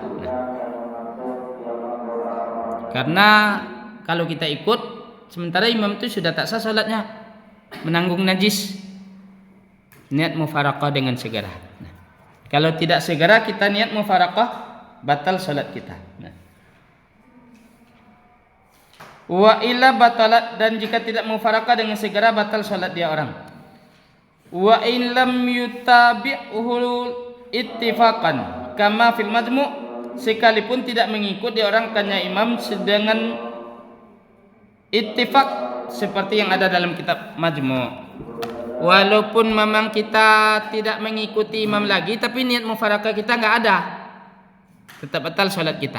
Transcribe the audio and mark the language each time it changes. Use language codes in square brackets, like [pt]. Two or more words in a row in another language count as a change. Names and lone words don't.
[ms] Nah, karena kalau kita ikut sementara imam itu sudah tak sah salatnya, menanggung najis. niat mufaraqah dengan segera. Nah, kalau tidak segera kita niat mufaraqah, batal salat kita. Nah. [ar] وإلا بطلت, [ms] dan jika tidak mufaraqah dengan segera batal salat dia orang. [ar] وإن لم يتابعه اتفاقا كما في المجموع', [ms] sekalipun tidak mengikut dia orang kanya imam dengan ittifaq seperti yang ada dalam kitab majmu'. Walaupun memang kita tidak mengikuti imam lagi, tapi niat mufaraqah kita enggak ada, tetap batal salat kita.